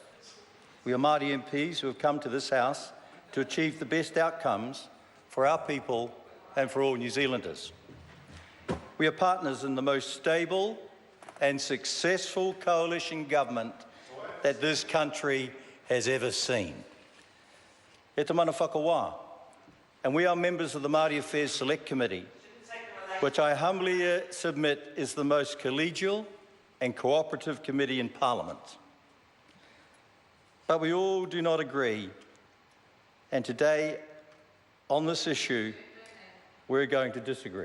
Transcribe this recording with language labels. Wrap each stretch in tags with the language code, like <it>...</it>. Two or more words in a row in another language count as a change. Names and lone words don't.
<en>We are Māori MPs who have come to this House to achieve the best outcomes for our people and for all New Zealanders. We are partners in the most stable and successful coalition government that this country has ever seen.</en> <mi>E te mana whakawa,</mi> <en>and we are members of the Māori Affairs Select Committee, which I humbly submit is the most collegial and cooperative committee in Parliament. But we all do not agree, and today, on this issue, we're going to disagree.</en>